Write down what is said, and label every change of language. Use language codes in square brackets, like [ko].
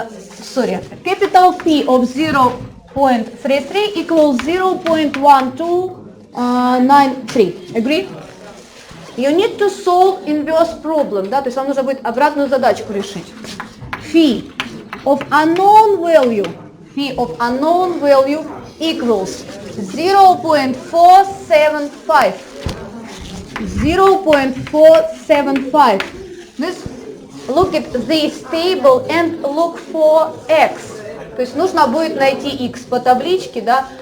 [en] Capital P of 0.33 equals 0.1293. Agree? You need to solve inverse problem. [ru] Да? То есть вам нужно будет обратную задачку решить. [en] Phi of unknown value equals 0.475. 0.475. This, look at this table and look for x. [ru] То есть нужно будет найти x по табличке, да?